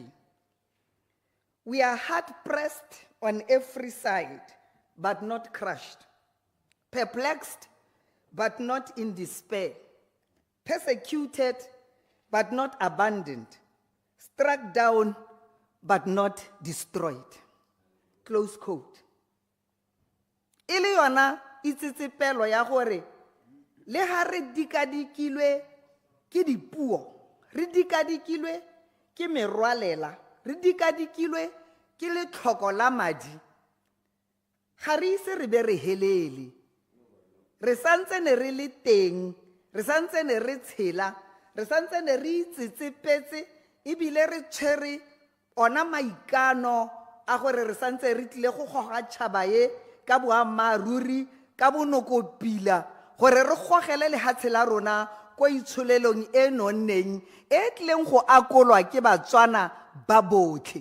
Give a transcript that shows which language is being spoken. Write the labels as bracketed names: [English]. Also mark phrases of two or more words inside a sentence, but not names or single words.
[English] We are hard-pressed on every side, but not crushed, perplexed, but not in despair, persecuted, but not abandoned, struck down, but not destroyed. Close quote. [Tswana] Ile yona itsitsipelo ya gore le ha re dikadikilwe ke dipuo, re dikadikilwe ke merwalela, re dikadikilwe ke letlhoko la madi, ga re ise re be re helele, re santsene re le teng, re santsene re tshela, re santsene re itsitsipetse ebile re tshwere ona maikano a gore re santse re tlile go goga tšhaba ye ka boammaaruri ka bonokopila gore re gogele lehatshe la rona ko itsholelong e nonneng e tlileng go akolwa ke Batswana ba botlhe.